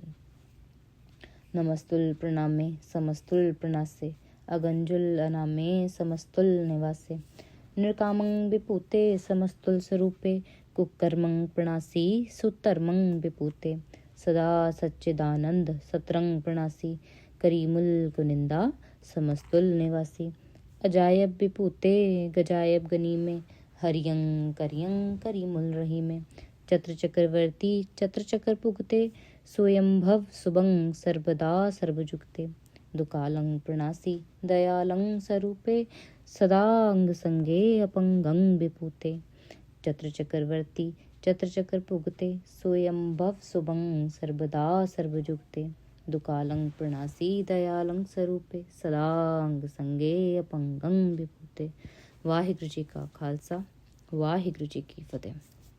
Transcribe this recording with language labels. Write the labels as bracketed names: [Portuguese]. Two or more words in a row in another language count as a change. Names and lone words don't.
[Braj] नमस्तुल प्रणामे समस्तुल प्रणासे, अगंजुल अनामे समस्तुल निवासे, निर्कामं विपूते समस्तुल स्वरूपे, कुकर्मं प्रणासी सुतर्मं विपूते, सदा सच्चिदानंद सतरंग प्रणासी, करीमुल कुनिंदा समस्तुल निवासी, अजायब विपूते गजायब गनी में, हरियं करियं करीमुल रही में, चत्र चक्रवर्ती चत्र चक्र पुगते, स्वयंभव सुबंग सर्वदा सर्वजुगते, दुकालं प्रणासी दयालं स्वरूपे, सदा अंग संगे अपंगं विपूते, चत्र चक्रवर्ती चत्र चक्र पुगते, स्वयंभव सुबंग सर्वदा सर्वजुगते, दुकालं प्रणासी दयालं स्वरूपे, सदा अंग संगे अपंगं विभूते। [Punjabi] ਵਾਹਿਗੁਰੂ ਜੀ ਕਾ ਖ਼ਾਲਸਾ, ਵਾਹਿਗੁਰੂ ਜੀ ਕੀ ਫ਼ਤਹਿ।